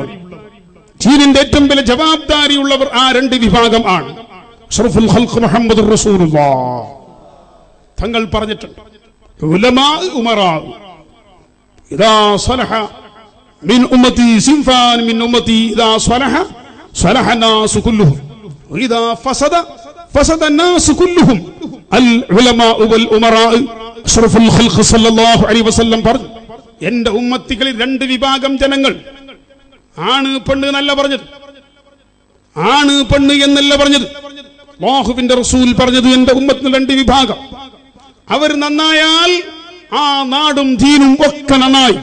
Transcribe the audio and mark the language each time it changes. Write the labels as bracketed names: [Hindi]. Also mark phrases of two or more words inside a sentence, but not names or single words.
[Malayalam] ദീനിന്റെ ഏറ്റവും വലിയ ജവാബ്ദാരിയുള്ളവർ ആ രണ്ട് വിഭാഗം ആണ്. [Arabic] أشرف الخلق محمد رسول الله [Malayalam] തങ്ങൾ പറഞ്ഞിട്ടുണ്ട്, [Arabic] علماء أمراء إذا صلح من أمتي صنفان من أمتي إذا صلح صلح الناس كلهم وإذا فسد فسد الناس كلهم العلماء والأمراء. أشرف الخلق صلى الله عليه وسلم [Malayalam] പറഞ്ഞു, എന്റെ ഉമ്മത്തികളിൽ രണ്ട് വിഭാഗം ജനങ്ങൾ, ആണ് പെണ്ണ് എന്നല്ല പറഞ്ഞത്, ആണ് പെണ്ണ് എന്നല്ല പറഞ്ഞത്. അല്ലാഹുവിന്റെ റസൂൽ പറഞ്ഞത് എന്റെ ഉമ്മത്തിൽ രണ്ട് വിഭാഗം. അവർ നന്നായാൽ ആ നാടും ദീനും ഒക്കെ നന്നായി.